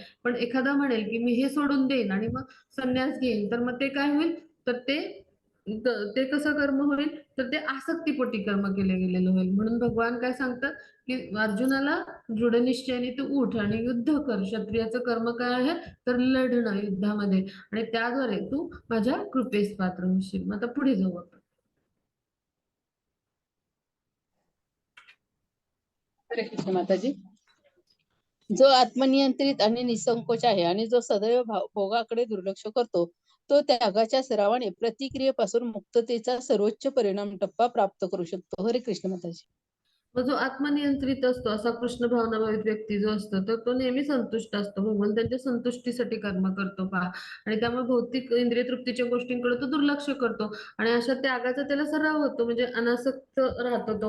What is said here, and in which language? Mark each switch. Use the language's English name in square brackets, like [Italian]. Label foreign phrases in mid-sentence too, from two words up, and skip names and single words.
[Marathi] पण एखादा म्हणेल, की मी हे सोडून देईन आणि मग संन्यास घेईन, तर मग ते काय होईल, तर ते कसं कर्म होईल, तर ते आसक्तीपोटी कर्म केले गेलेलं होईल. म्हणून भगवान काय सांगतात, की अर्जुनाला दृढ निश्चयाने तू उठ आणि युद्ध कर. क्षत्रियाचं कर्म काय आहे, तर लढणं युद्धामध्ये आणि त्याद्वारे तू माझ्या कृपेस पात्र होशील. मग आता पुढे जाऊ आपण. हरे कृष्ण माताजी. जो आत्मनियंत्रित आणि निसंकोच आहे आणि जो सदैव भोगाकडे दुर्लक्ष करतो, तो त्यागाच्या सरावाने प्रतिक्रियेपासून मुक्ततेचा सर्वोच्च परिणाम टप्पा प्राप्त करू शकतो. हरे कृष्ण माताजी. मग जो आत्मनियंत्रित असतो असा कृष्ण भावनाभावित व्यक्ती जो असतो तर तो नेहमी संतुष्ट असतो, भगवंतांच्या संतुष्टीसाठी कर्म करतो पहा. आणि त्यामुळे भौतिक इंद्रिय तृप्तीच्या गोष्टींकडे तो दुर्लक्ष करतो आणि अशा त्यागाचा त्याला सराव होतो, म्हणजे अनासक्त राहतो तो.